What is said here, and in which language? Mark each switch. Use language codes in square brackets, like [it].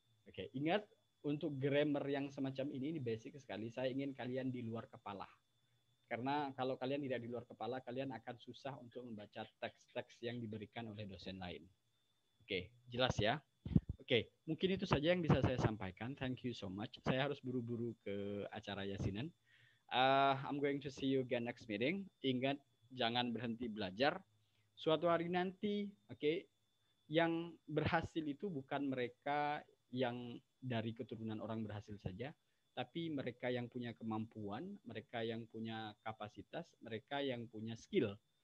[id] Oke, ingat untuk grammar yang semacam ini basic sekali. Saya ingin kalian di luar kepala. Karena kalau kalian tidak di luar kepala, kalian akan susah untuk membaca teks-teks yang diberikan oleh dosen lain. Oke, jelas ya? Oke, mungkin itu saja yang bisa saya sampaikan. [en] Thank you so much. [id] Saya harus buru-buru ke acara yasinan. [en] I'm going to see you again next meeting. [id] Ingat, jangan berhenti belajar. Suatu hari nanti, oke, yang berhasil itu bukan mereka yang dari keturunan orang berhasil saja, tapi mereka yang punya kemampuan, mereka yang punya kapasitas, mereka yang punya skill.